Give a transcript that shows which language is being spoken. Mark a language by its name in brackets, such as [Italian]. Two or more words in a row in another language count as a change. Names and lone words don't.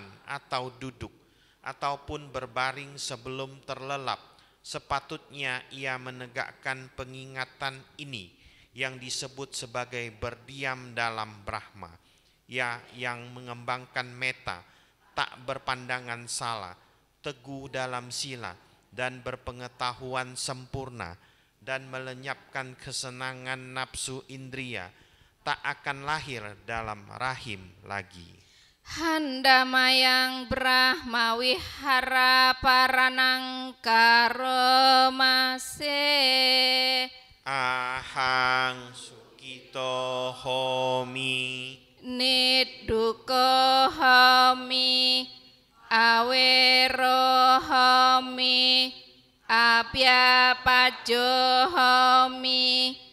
[Indonesian] atau duduk, ataupun berbaring sebelum terlelap, sepatutnya ia menegakkan pengingatan ini yang disebut sebagai berdiam dalam Brahma, ya, yang mengembangkan meta, tak berpandangan salah, teguh dalam sila, dan berpengetahuan sempurna, dan melenyapkan kesenangan nafsu indria, tak akan lahir dalam rahim lagi. [Pali] Handamayang Brahma wihara paranang karomase Ahang sukito homi Nidduko homi awero homi abhyapajo homi